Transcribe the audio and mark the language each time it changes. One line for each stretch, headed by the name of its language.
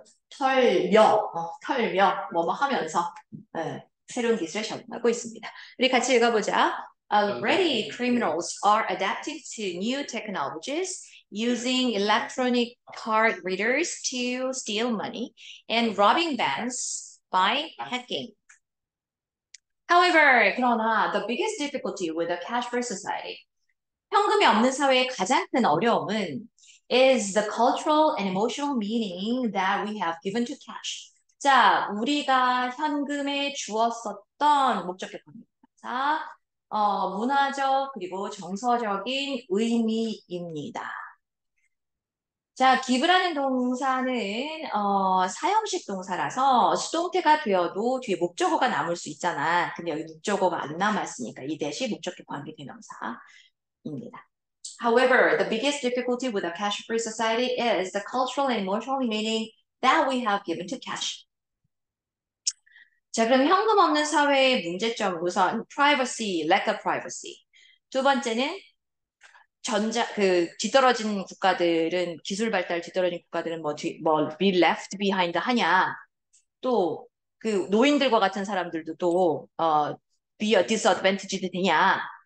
Korean: 털며, 뭐뭐 하면서 새로운 기술에 적응하고 있습니다. 우리 같이 읽어보자.
English: Already criminals are adapting to new technologies using electronic card readers to steal money and robbing banks by hacking. However, 그러나 the biggest difficulty with a cash-free society,
Korean: 현금이 없는 사회의 가장 큰 어려움은
English: is the cultural and emotional meaning that we have given to cash.
Korean: 자, 우리가 현금에 주었었던 목적격입니다. 자, 문화적 그리고 정서적인 의미입니다. 자, give라는 동사는 사형식 동사라서 수동태가 되어도 뒤에 목적어가 남을 수 있잖아. 근데 여기 목적어가 안 남았으니까 이 대시 목적격 관계 대명사입니다.
English: However, the biggest difficulty with a cash-free society is the cultural and emotional meaning that we have given to cash.
Korean: 자, 그럼 현금 없는 사회의 문제점 우선 privacy, lack of privacy. 두 번째는 뒤떨어진 국가들은 기술 발달 뒤떨어진 국가들은 be left behind 하냐. 또 그 노인들과 같은 사람들도 be a disadvantaged 되냐.